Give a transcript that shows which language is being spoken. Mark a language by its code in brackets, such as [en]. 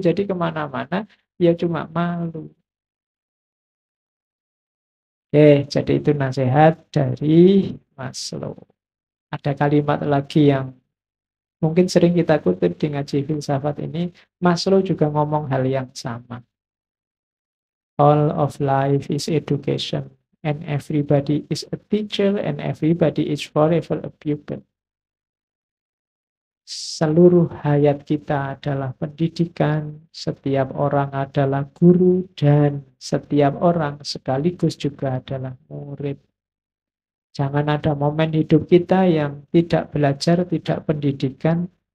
[id] Jadi kemana-mana dia cuma malu. Jadi itu nasihat dari Maslow. Ada kalimat lagi yang mungkin sering kita kutip di ngaji filsafat ini. Maslow juga ngomong hal yang sama. [en] All of life is education, and everybody is a teacher, and everybody is forever a pupil. [id] Seluruh hayat kita adalah pendidikan, setiap orang adalah guru, dan setiap orang sekaligus juga adalah murid. Jangan ada momen hidup kita yang tidak belajar, tidak pendidikan.